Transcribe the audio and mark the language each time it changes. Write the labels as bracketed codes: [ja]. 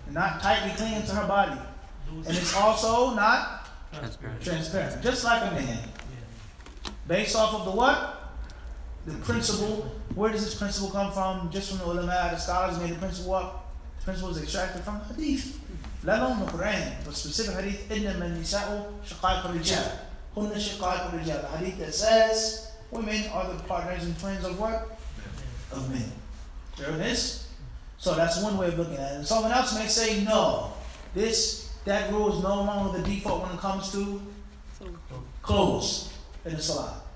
[en] Not tightly clinging to her body. And it's also not transparent. Just like a man. Based off of the what? The principle. Where does this principle come from? Just from the ulama, the scholars made the principle up. The principle is extracted from the hadith. Let alone the Quran. But specific hadith, [ar] إِنَّمَا النِّسَاءُ شَقَائِقُ الرِّجَالِ هُنَّ شَقَائِقُ الرِّجَالِ. [en] The hadith that says women are the partners and twins of what? Of men. There it is. So that's one way of looking at it. And someone else may say, no, that rule is no longer the default when it comes to clothes in the salah.